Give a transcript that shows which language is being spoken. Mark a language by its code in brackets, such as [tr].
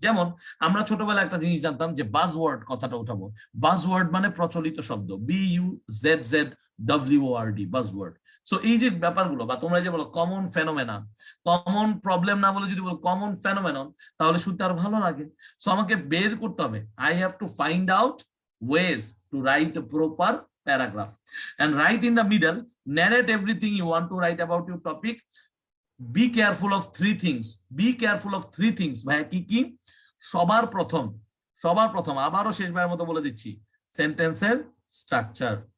[bn] যেমন আমরা ছোটবেলায় একটা জিনিস জানতাম যে বাজওয়ার্ড কথাটা উঠাবো। বাজওয়ার্ড মানে প্রচলিত শব্দ, BUZZWORD, বাজওয়ার্ড। সো এই যে ব্যাপারগুলো, বা তোমরা যে বলো কমন ফেনোমেনা, কমন প্রবলেম না বলে যদি বলো কমন ফেনোমেনন, তাহলে শুনতে আরো ভালো লাগে। সো আমাকে বের করতে হবে, [en] I have to find out ways to write a proper paragraph and write in the middle, narrate everything you want to write about your topic. Be careful of three things, be careful of three things। [bn] ভাইয়া কি কি? সবার প্রথম আবারও শেষবারের মতো বলে দিচ্ছি, সেন্টেন্সের স্ট্রাকচার।